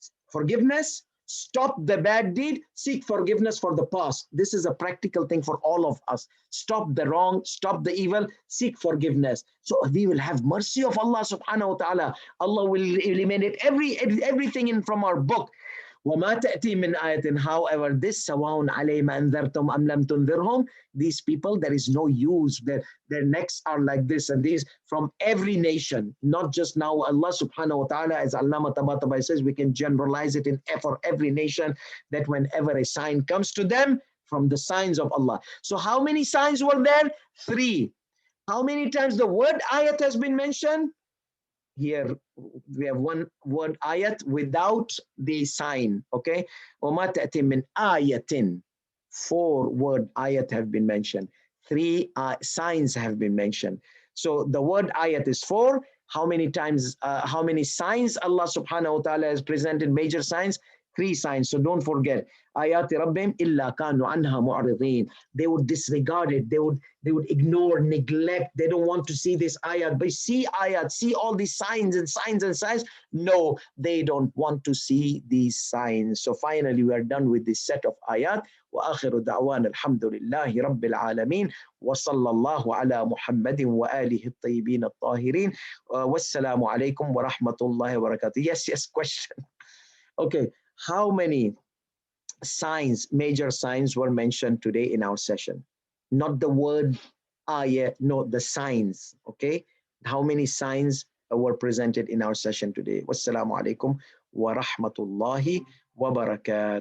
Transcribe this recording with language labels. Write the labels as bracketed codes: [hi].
[en] Forgiveness, stop the bad deed, seek forgiveness for the past. This is a practical thing for all of us. Stop the wrong, stop the evil, seek forgiveness. So we will have mercy of Allah subhanahu wa ta'ala. Allah will eliminate everything in from our book. [ar] وَمَا تَأْتِي مِنْ آيَةٍ. [en] However, this [ar] سَوَاءٌ عَلَيْهِمْ أَنذَرْتُمْ أَمْ لَمْ تُنذِرْهُمْ. [en] These people, there is no use. Their necks are like this and these from every nation, not just now. Allah subhanahu wa ta'ala, as Allama Tabatabai says, we can generalize it for every nation, that whenever a sign comes to them from the signs of Allah. So how many signs were there? 3. How many times the word ayat has been mentioned? Here we have one word ayat without the sign. Okay. [ar] وَمَا تَأْتِي مِنْ آيَةٍ. [en] 4 word ayat have been mentioned. 3 signs have been mentioned. So the word ayat is 4. How many times, how many signs Allah subhanahu wa ta'ala has presented, major signs? 3 signs. So don't forget. [ar] Ayati Rabbim illa kanu anha mu'ridin. [en] They would disregard it. They would ignore, neglect. They don't want to see this ayat. But see ayat, see all these signs and signs and signs. No, they don't want to see these signs. So finally, we are done with this set of ayat. [ar] وآخر دعوانا الحمد لله رب العالمين وصلى الله على محمد وآله الطيبين الطاهرين والسلام عليكم ورحمة الله وبركاته. [en] Yes, question. Okay, how many signs, major signs were mentioned today in our session? Not the word ayah, no, the signs. Okay, how many signs were presented in our session today? [ar] Wassalamu alaikum wa rahmatullahi wa barakatuh.